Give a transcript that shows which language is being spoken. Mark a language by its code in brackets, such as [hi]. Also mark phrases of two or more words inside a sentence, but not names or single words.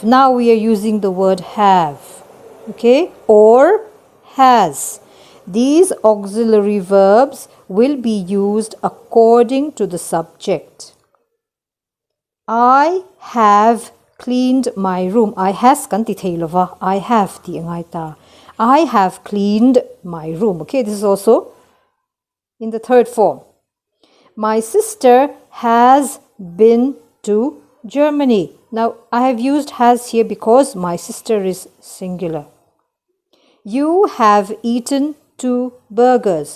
[en] Now we are using the word have. Okay? Or has. These auxiliary verbs will be used according to the subject. I have cleaned my room. I has [lus] kan ti theilova. [en] I have [lus] ti angai ta. [en] I have cleaned my room. Okay, this is also in the third form. My sister has been to Germany. Now, I have used has here because my sister is singular. You have eaten 2 burgers.